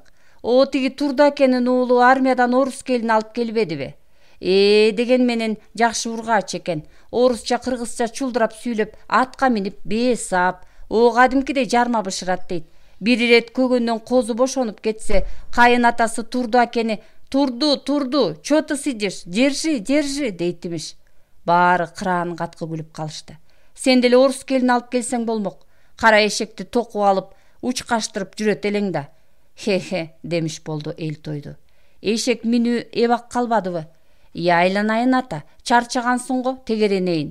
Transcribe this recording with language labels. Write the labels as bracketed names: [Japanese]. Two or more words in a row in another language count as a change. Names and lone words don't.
[Kyrgyz] Тиги Турдакенин уулу армиядан орус келин алып келбедиби? Деген менен жакшы ургаач экен. Орусча, кыргызча чулдурап сүйлөп, атка минип бээ саап, кадимкидей жарма бышырат дейт. Бир ирет көгөндөн козу бошонуп кетсе, кайын атасы Турдакени турду, [Russian] чё ты сидишь, держи, [Kyrgyz] дейт имиш. Баары кыраан каткы күлүп калышты. Сен деле орус келин алып келсең болмок. Кара эшекти токуп алып, учкаштырып жүрөт элең да. Хе, демиш болду эл тойду. Эшек минүү эбак калбадыбы? Айланайын ата, чарчагансың го, тегеренейин.